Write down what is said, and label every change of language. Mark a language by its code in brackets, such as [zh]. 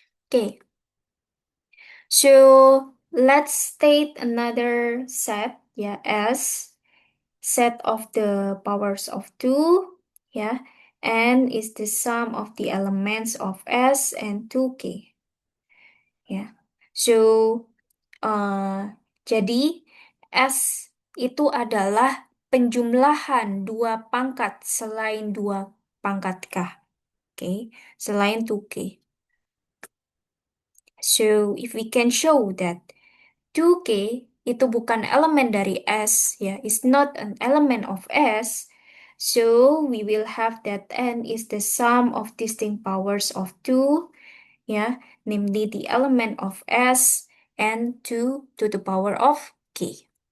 [en] Okay. So let's state another set, yeah, as set of the powers of 2, yeah, and is the sum of the elements of S and 2K, yeah. [id] So jadi S itu adalah penjumlahan dua pangkat selain dua pangkat K, okay, selain 2K. [en] So if we can show that 2K [id] itu bukan elemen dari S, ya, [en] is not an element of S, so we will have that N is the sum of distinct powers of 2, ya, namely the element of S and 2 to the power of K.